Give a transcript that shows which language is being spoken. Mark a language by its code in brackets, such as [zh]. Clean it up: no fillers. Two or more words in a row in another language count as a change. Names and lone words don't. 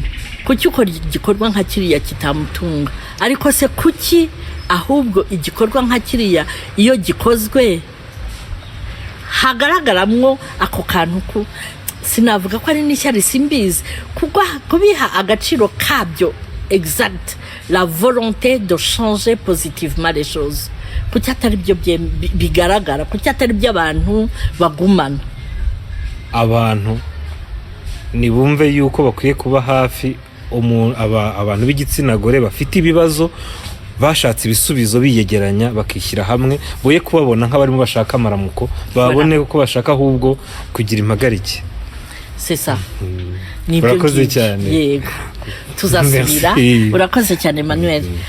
[rw] Kuki ukora igikorwa nka kiriya kitamutunga? Ariko se kuki ahubwo igikorwa nka kiriya iyo gikozwe hagaragaramwo ako kantu sinavuga ko ari n'ishyari simbizi, kubiha agaciro kabyo [fr] exact, la volonté de changer positivement les choses. [rw] Kuki atari byo bigaragara, kuki atari byo abantu bagumana. Abantu nibumve yuko bakwiye kuba hafi abantu b'igitsina gore bafite ibibazo, bashatse ibisubizo biyegeranya bakishyira hamwe, boye kubabona nk'abarimo bashaka amaramuko, babone ko bashaka ahubwo kugira impagarike. [fr] C'est ça. [rw] Urakoze cyane. Yego. Tuzasubira. Urakoze cyane Emmanuel.